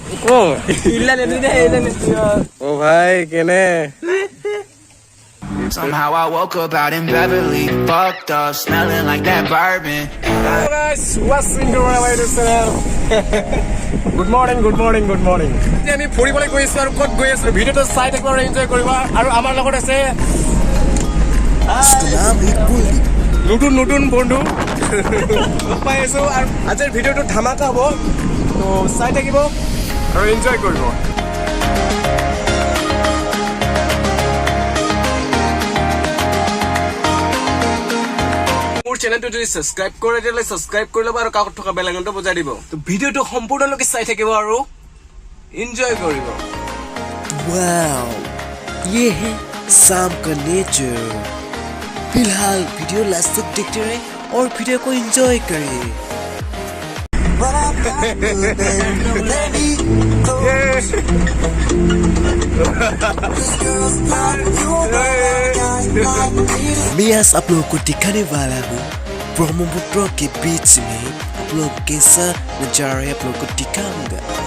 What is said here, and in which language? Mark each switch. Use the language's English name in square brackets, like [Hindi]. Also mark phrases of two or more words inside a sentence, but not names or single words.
[Assamese] ও ভাই কেনে [English] Somehow I woke up out in Beverly, fucked up, smelling like that bourbon. Hello guys, what's in the right channel? Good morning. [Assamese] আমি ফুৰিবলৈ গৈ আছো আৰু ক'ত গৈ আছো ভিডিঅ'টো চাই একবাৰ এনজয় কৰিবা আৰু আমাৰ লগত আছে নতুন বন্ধু পাই আছো আৰু আজিৰ ভিডিঅ'টো ধামাকা হ'ব তো চাই থাকিব আৰু এনজয় কৰিব চেনেলটো যদি সাবস্ক্ৰাইব কৰে দিলে সাবস্ক্ৰাইব কৰি ল'ব আৰু কাকত থকা বেল আইকনটো বজাই দিব তো ভিডিঅ'টো সম্পূৰ্ণলৈকে চাই থাকিব আৰু এনজয় কৰিব [Hindi] वाओ ये है शाम का नेचर फिलहाल वीडियो लास्ट तक देखते रहे और वीडियो को एंजॉय करें मैं आज आप लोगों को दिखाने वाला हूँ ब्रह्मपुत्र के बीच में आप लोग कैसा नजारा आप लोगों को दिखाऊंगा